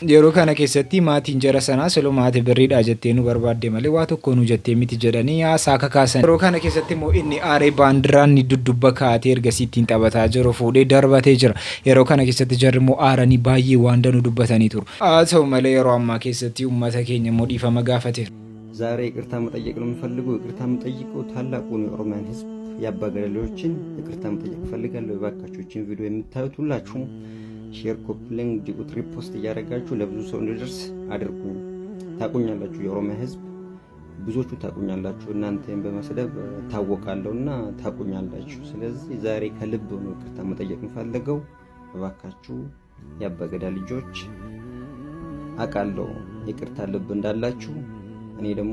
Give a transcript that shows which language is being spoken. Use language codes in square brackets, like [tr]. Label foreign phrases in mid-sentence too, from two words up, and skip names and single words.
[om] Yeroo kana keessatti maatiin jara sanaa siloo maatii birriidhaa jettee nu barbaadde malee waa tokko nu jettee miti jedhanii haasaa kakaasan. Yeroo kana keessatti immoo inni aaree baandiraan ni dudduba kaa'atee ergasii ittiin taphataa jiru fuudhee darbatee jira. Yeroo kana keessatti jarri immoo aaranii baay'ee waan danuu dubbatanii turu. haa ta'u malee yeroo ammaa keessatti uummata keenya immoo dhiifama gaafateera. [am] ዛሬ ይቅርታ መጠየቅ ነው የምፈልገው። ይቅርታ የምጠይቀው ታላቁን የኦሮሚያን ህዝብ ያባገለሎችን ይቅርታ መጠየቅ ፈልጋለሁ። እባካችሁችን ቪዲዮ የምታዩት ሁላችሁም [en] share, copy link, duet repost [am] እያደረጋችሁ ለብዙ ሰው እንዲደርስ አድርጉ። ታቁኛላችሁ፣ የኦሮሚያ ህዝብ ብዙዎቹ ታቁኛላችሁ። እናንተን በመስደብ ታወቃለሁና ታቁኛላችሁ። ስለዚህ ዛሬ ከልብ ነው ይቅርታ መጠየቅ የምፈልገው። እባካችሁ ያባገዳ ልጆች አቃለው ይቅርታ ልብ እንዳላችሁ። እኔ ደግሞ